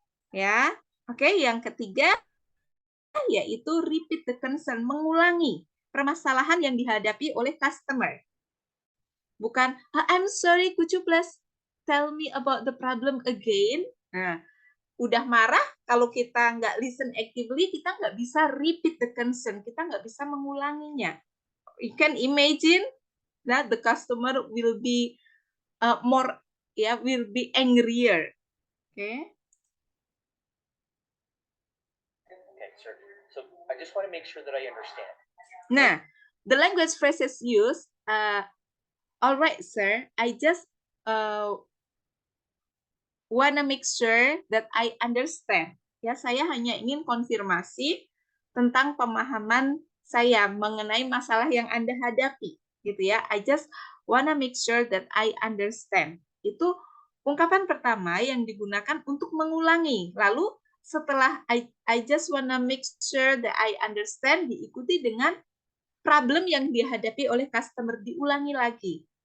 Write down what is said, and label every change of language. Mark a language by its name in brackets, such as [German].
[Indonesian] Ya, oke, yang ketiga yaitu [English] repeat the concern, [Indonesian] mengulangi permasalahan yang dihadapi oleh customer. Bukan, [English] I'm sorry, could you please tell me about the problem again? [Indonesian] Nah, udah marah, kalau kita nggak [English] listen actively, [Indonesian] kita nggak bisa [English] repeat the concern, [Indonesian] kita nggak bisa mengulanginya. [English] You can imagine that the customer will be will be angrier. Okay. Okay, sir. So I just want to make sure that I understand. Nah, the language phrases used all right, sir. I just wanna make sure that I understand. [Indonesian] Ya, saya hanya ingin konfirmasi tentang pemahaman saya mengenai masalah yang Anda hadapi, gitu ya. [English] I just wanna make sure that I understand. [Indonesian] Itu ungkapan pertama yang digunakan untuk mengulangi. Lalu setelah [English] I just wanna make sure that I understand [Indonesian] diikuti dengan problem yang dihadapi oleh customer, diulangi lagi.